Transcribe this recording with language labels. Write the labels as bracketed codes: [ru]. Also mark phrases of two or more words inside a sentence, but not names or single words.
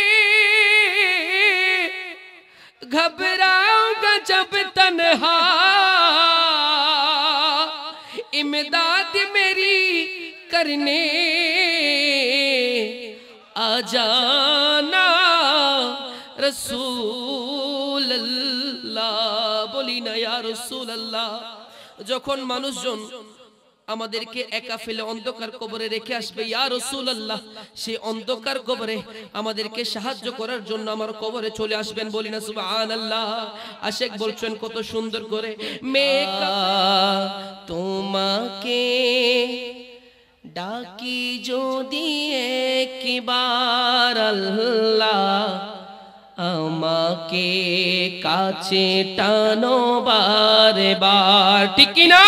[ur] گھبراؤں گا جب تنہا، امداد میری کرنے آ جانا [ar] رسول اللہ، [bn] বলি না [ar] يا رسول الله. [bn] যখন মানুষজন আমাদেরকে একা ফেলে অন্ধকার কবরে রেখে আসবে, [ar] يا رسول الله [bn] সেই অন্ধকার কবরে আমাদেরকে সাহায্য করার জন্য আমার কবরে চলে আসবেন, বলি না সুবহানাল্লাহ। আশিক বলছেন কত সুন্দর করে, মেকা তোমাকে ডাকি যদি একবার আল্লাহ, আমাকে কাছে টানো বারে বার, ঠিক কি না?